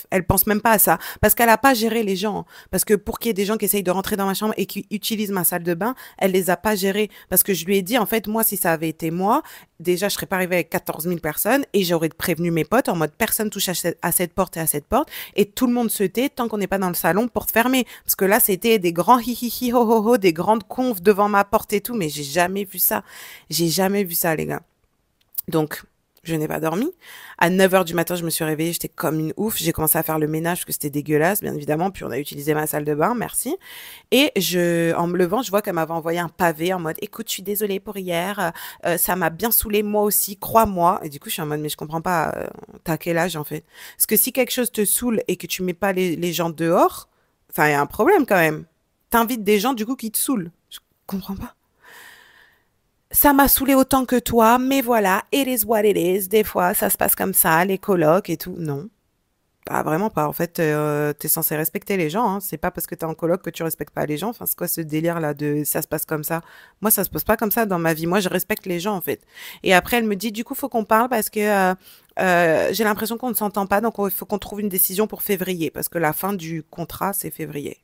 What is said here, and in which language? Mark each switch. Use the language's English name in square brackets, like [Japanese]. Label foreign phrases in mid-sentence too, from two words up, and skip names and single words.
[French] Elle pense même pas à ça parce qu'elle a pas géré les gens. Parce que pour qu'il y ait des gens qui essayent de rentrer dans ma chambre et qui utilisent ma salle de bain, elle les a pas gérés. Parce que je lui ai dit, en fait, moi, si ça avait été moi, déjà, je serais pas arrivée avec 14 000 personnes et j'aurais prévenu mes potes en mode personne touche à cette porte et à cette porte et tout le monde se tait tant qu'on n'est pas dans le salon, porte fermée. Parce que là, c'était des grands hi hi hi ho ho ho, des grandes confs devant ma porte et tout, mais j'ai jamais vu ça. J'ai jamais vu ça, les gars. Donc, je n'ai pas dormi. À 9 heures du matin, je me suis réveillée, j'étais comme une ouf. J'ai commencé à faire le ménage parce que c'était dégueulasse, bien évidemment. Puis on a utilisé ma salle de bain, merci. Et en me levant, je vois qu'elle m'avait envoyé un pavé en mode, écoute, je suis désolée pour hier, ça m'a bien saoulée, moi aussi, crois-moi. Et du coup, je suis en mode, mais je comprends pas, t'as quel âge en fait? Parce que si quelque chose te saoule et que tu mets pas les gens dehors, enfin, il y a un problème quand même. T'invites des gens du coup qui te saoulent. Je comprends pas. Ça m'a saoulé autant que toi, mais voilà, [English] it is what it is. [French] Des fois, ça se passe comme ça, les colocs et tout. Non, bah, vraiment pas. En fait, t'es censé respecter les gens, hein. C'est pas parce que t'es en coloc que tu respectes pas les gens. Enfin, c'est quoi ce délire-là de ça se passe comme ça? Moi, ça se passe pas comme ça dans ma vie. Moi, je respecte les gens, en fait. Et après, elle me dit, du coup, faut qu'on parle parce que j'ai l'impression qu'on ne s'entend pas, donc il faut qu'on trouve une décision pour février, parce que la fin du contrat, c'est février.